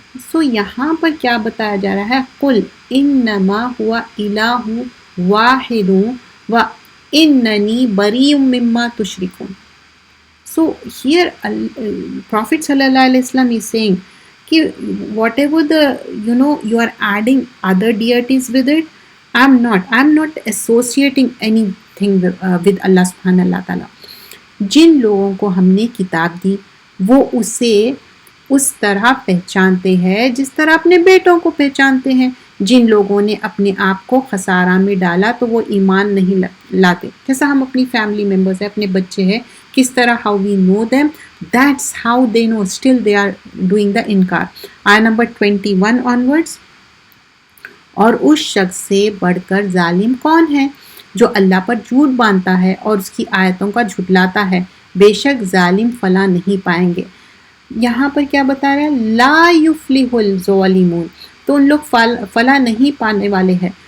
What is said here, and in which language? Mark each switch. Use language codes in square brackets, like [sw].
[ur] سو یہاں پر کیا بتایا جا رہا ہے؟ [ar] قل انما هو الہ واحد واننی بریء مما تشرکون. [en] So here Prophet sallallahu alaihi wasallam is saying کہ whatever you are adding other deities with it, I'm not associating anything with Allah سبحانہ اللہ تعالیٰ. [ur] جن لوگوں کو ہم نے کتاب دی وہ اسے اس طرح پہچانتے ہیں جس طرح اپنے بیٹوں کو پہچانتے ہیں. جن لوگوں نے اپنے آپ کو خسارہ میں ڈالا تو وہ ایمان نہیں لاتے. جیسا ہم اپنی فیملی ممبرز ہیں، اپنے بچے ہیں، کس طرح [en] how we know them, that's how they know, still they are doing the [ur] انکار. آیت نمبر 21 onwards. اور اس شخص سے بڑھ کر ظالم کون ہے جو اللہ پر جھوٹ باندھتا ہے اور اس کی آیتوں کا جھٹلاتا ہے، بے شک ظالم فلاح نہیں پائیں گے. یہاں پر کیا بتا رہا ہے؟ [ar] لا یفلح الظالمون، [ur] تو ان لوگ فلاح نہیں پانے والے ہیں.